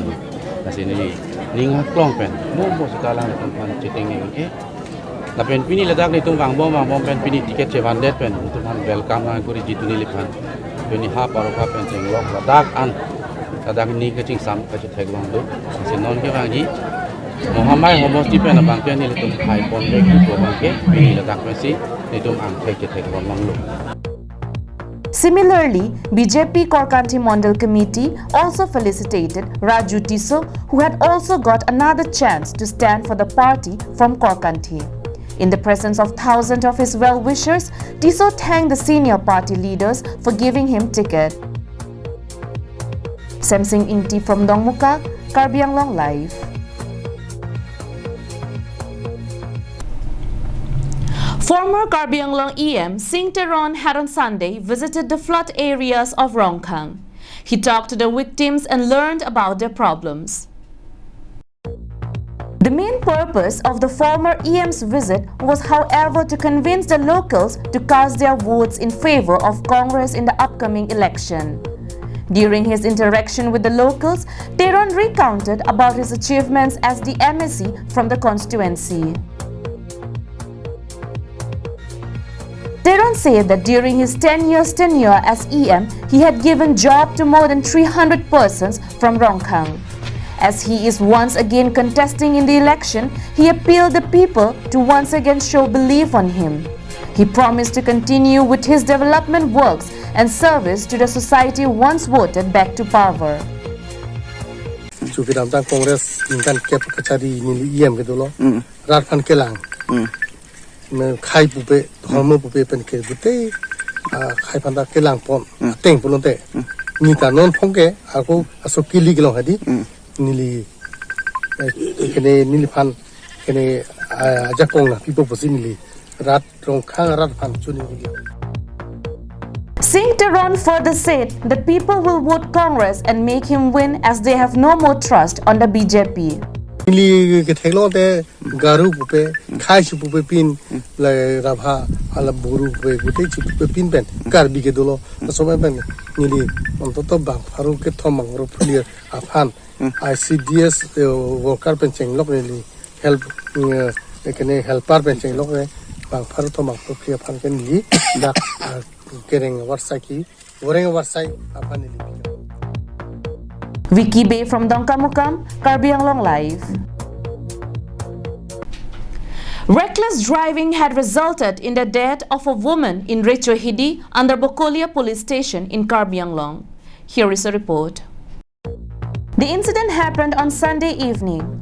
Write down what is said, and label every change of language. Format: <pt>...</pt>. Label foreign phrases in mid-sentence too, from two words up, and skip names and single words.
<mjw>Nasini ninga klong pen mo sekala longpon chiting ni ke lapen pini ladak litum bang bom pen pini tiket chevandet pen litum han welcome na kuri jituni lipan pini ha paroka pen jenglok ladak an ladak ni kaching sam kache theglong do sinon ke bangi Mahamaya homosti pen abang pen litum hai pon dek ko bangke pini ladak pensi litum ang theglong manglu.</mjw> <en>Similarly, BJP Korkanti Mandal Committee also felicitated Raju Tiso, who had also got another chance to stand for the party from Korkanti. In the presence of thousands of his well-wishers, Tiso thanked the senior party leaders for giving him ticket. Samsing Ingti from Dongmuka, Karbianglong Live. Former Karbianglong EM Singh Teron had on Sunday visited the flood areas of Rongkhang. He talked to the victims and learned about their problems. The main purpose of the former EM's visit was, however, to convince the locals to cast their votes in favor of Congress in the upcoming election. During his interaction with the locals, Teron recounted about his achievements as the MSc from the constituency. Teron said that during his 10 years tenure as EM, he had given job to more than 300 persons from Rongkhang. As he is once again contesting in the election, he appealed the people to once again show belief on him. He promised to continue with his development works and service to the society once voted back to power.</en> <mjw>Chukidam tang Congress inkan kep kachari nili EM gedolo. Radhan kelang. Khai pupe, hormo pupe pen ke gute, khai panda kelang pon, teng pulonte. Ni kanon pongke, aku asok kili gelong hadi, nili, kene nili pan, kene ajakong lah, people posi nili, rat Rongkhang rat pan chuni nili.</mjw> <en>Singh Teron further said that people will vote Congress and make him win as they have no more trust on the BJP.</en> <mjw>Nili ke thelo te garu pupe, khai chu pupe pin, le rabha ala buru pupe gute chu pupe pin pen, karbi ke dolo, asomai pen nili ontoto bang faru ke thomang ro pulir afan, ICDS worker pen chenglok nili help, kene helper pen chenglok ne bang faru thomang ro pulir afan ke nili dak kereng warsai ki, goreng warsai afan nili.</mjw> <en>Vicky Bay from Dongkamukam, Karbi Anglong Live. Reckless driving had resulted in the death of a woman in Rechohidi under Bokolia police station in Karbi Anglong. Here is a report. The incident happened on Sunday evening.</en>